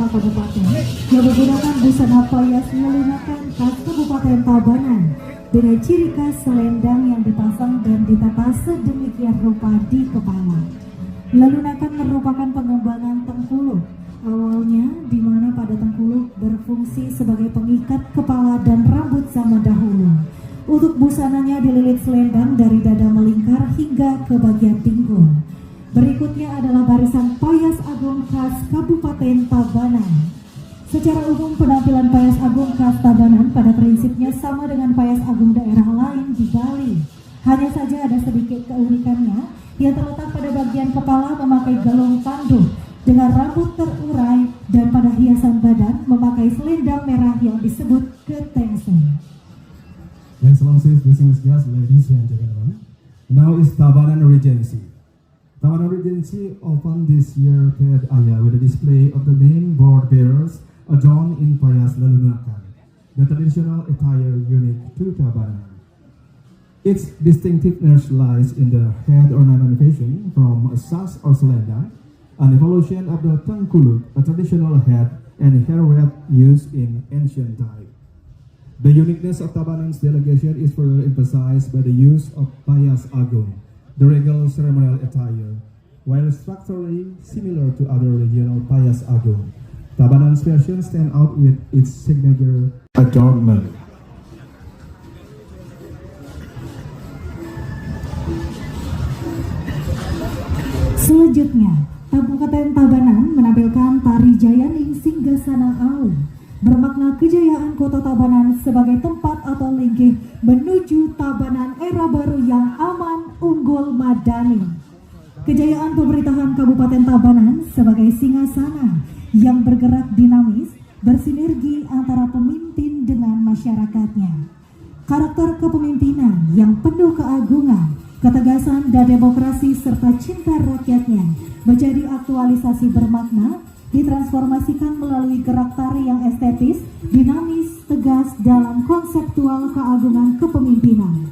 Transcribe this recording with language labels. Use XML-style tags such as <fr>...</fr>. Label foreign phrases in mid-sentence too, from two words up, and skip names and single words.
<id>kabupaten yang menggunakan busana payas melunakkan khas Kabupaten Tabanan dengan ciri khas selendang yang dipasang dan ditata sedemikian rupa di kepala. Lelunakan merupakan pengembangan Tengkuluk awalnya, di mana pada Tengkuluk berfungsi sebagai pengikat kepala dan rambut zaman dahulu. Untuk busananya dililit selendang dari dada melingkar hingga ke bagian pinggul. Berikutnya adalah barisan payas agung khas Kabupaten Tabanan. Secara umum penampilan payas agung khas Tabanan pada prinsipnya sama dengan payas agung daerah lain di Bali. Hanya saja ada sedikit keunikannya yang terletak pada bagian kepala memakai galung pandu dengan rambut terurai dan pada hiasan badan memakai selendang merah yang disebut ketengsen.</id> <en>Excellencies, distinguished guests, ladies and gentlemen, now is Tabanan Regency. Tabanan Regency opened this year Ped Aya with a display of the main board bearers adorned in</en> <ban>payas lelunakan,</ban> <en>the traditional attire unique to Tabanan. Its distinctiveness lies in the head ornamentation from a sas or selendang, an evolution of the Tengkuluk, a traditional head and hair wrap used in ancient time. The uniqueness of Tabanan's delegation is further emphasized by the use of</en> <ban>payas agung,</ban> <en>the regal ceremonial attire. While structurally similar to other regional</en> <ban>payas agung,</ban> <en>Tabanan's version stands out with its signature adornment.</en> <id>Selanjutnya, Kabupaten Tabanan menampilkan tari Jayaning Singgasana Aum, bermakna kejayaan kota Tabanan sebagai tempat atau linggih menuju Tabanan era baru yang aman, unggul, madani. Kejayaan pemerintahan Kabupaten Tabanan sebagai singgasana yang bergerak dinamis, bersinergi antara pemimpin dengan masyarakatnya. karakter kepemimpinan yang penuh keagungan, ketegasan dan demokrasi serta cinta rakyatnya menjadi aktualisasi bermakna, ditransformasikan melalui gerak tari yang estetis, dinamis, tegas dalam konseptual keagungan kepemimpinan.</id>